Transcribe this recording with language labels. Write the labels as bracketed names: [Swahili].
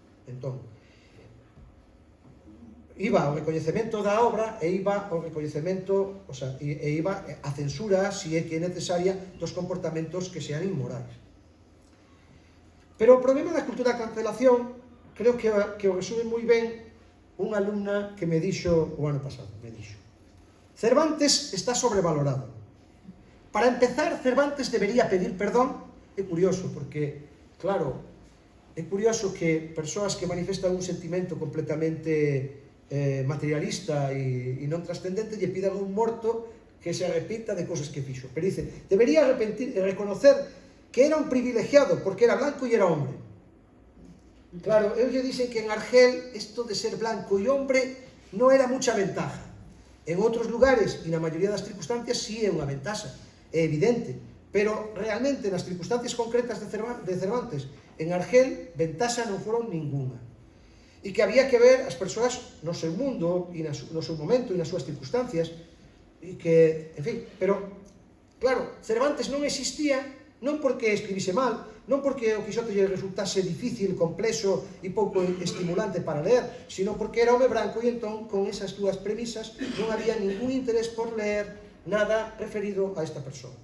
[Galician] Entón, iba ao recoñecemento da obra e iba ao recoñecemento, e iba a censura, se é que é necesaria, dos comportamentos que sean inmorais. Pero o problema da cultura da cancelación creo que o resume moi ben unha alumna que me dixo o ano pasado, Cervantes está sobrevalorado. Para empezar, Cervantes debería pedir perdón. É curioso, porque, claro, é curioso que persoas que manifestan un sentimento completamente materialista e non trascendente lle pidan un morto que se arrepita de cosas que fixo. [Spanish] Pero dice, debería reconocer que era un privilegiado porque era blanco e era hombre. Claro, ellos dicen que en Argel esto de ser blanco e hombre non era mucha ventaja. [Galician] En outros lugares, e na maioría das circunstancias, sí é unha ventaxa, é evidente. Pero realmente, nas circunstancias concretas de Cervantes, en Argel, ventaxa non foron ninguna. E que había que ver as persoas no seu mundo, e no seu momento, e nas súas circunstancias, e que, en fin, pero, claro, Cervantes non existía, non porque escribise mal, non porque o Quijote lle resultase difícil, complexo e pouco estimulante para ler, sino porque era home branco e entón, con esas dúas premisas, non había ningún interés por ler nada referido a esta persoa.